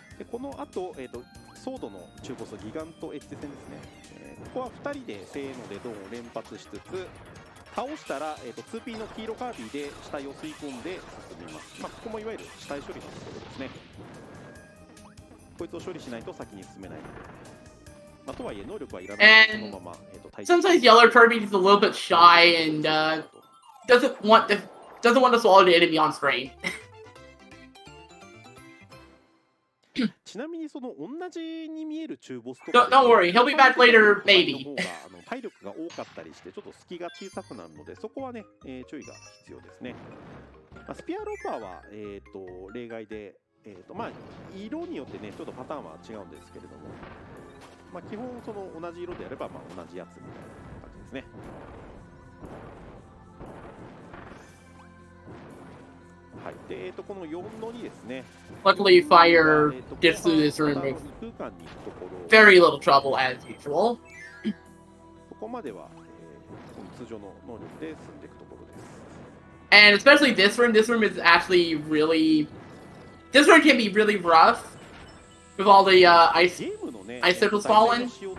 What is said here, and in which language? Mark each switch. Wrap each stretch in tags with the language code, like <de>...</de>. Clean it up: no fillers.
<ja>この後、ソードの中ボスギガントエッジ戦ですね、ここは2人でせーのでドンを連発しつつ倒したら、2P の黄色カービィで死体を吸い込んで進みます。まあ、ここもいわゆる死体処理のところですね。こいつを処理しないと先に進めないので、まあ、とはいえ能力はいらないのでそのまま、</ja> <en>sometimes Yellow Kirby is a little bit shy and doesn't want to swallow the enemy on screen.</en> <ja>ちなみにその同じに見える中ボスとか</ja> <en>Don't worry, he'll be back later, maybe.</en> <ja>体力が多かったりしてちょっと隙が小さくなるのでそこはね、注意が必要ですね。まあ、スピアローパーは、例外で、まあ、色によってねちょっとパターンは違うんですけれども、まあ、基本その同じ色でやればまあ同じやつみたいな感じですね。はい、で、この4の2ですね。</ja> <en>Luckily, fire gets through this room with very little trouble as usual.</en> <ja>ここまでは、通常の能力で進んでいくところです。</ja> <en>And especially this room is actually really. This room can be really rough with all the ice circles falling.</en>